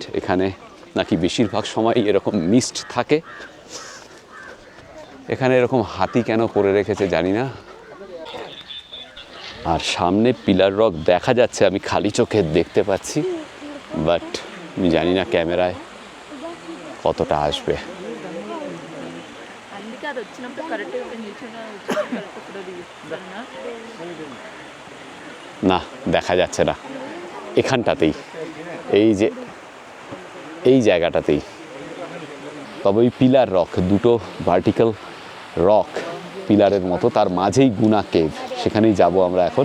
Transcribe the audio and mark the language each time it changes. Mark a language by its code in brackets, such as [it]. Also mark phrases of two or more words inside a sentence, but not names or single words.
[bn] এখানে নাকি বেশিরভাগ সময় এরকম মিস্ট থাকে। এখানে এরকম হাতি কেন করে রেখেছে জানি না। আর সামনে [en] pillar rock [bn] দেখা যাচ্ছে, আমি খালি চোখে দেখতে পাচ্ছি, বাট আমি জানি না ক্যামেরায় কতটা আসবে। [te] అందుకే అది వచ్చినప్పుడు కరెక్ట్గా నిల్చొని వచ్చినప్పుడు [en] correct photo [te] దిగిస్తున్నా [bn] না, দেখা যাচ্ছে না। এখানটাতেই, এই জায়গাটাতেই। তবে ওই [en] pillar rock, [bn] দুটো [en] vertical rock pillar [bn] মতো, তার মাঝেই গুনা কেভ, সেখানেই যাব আমরা এখন।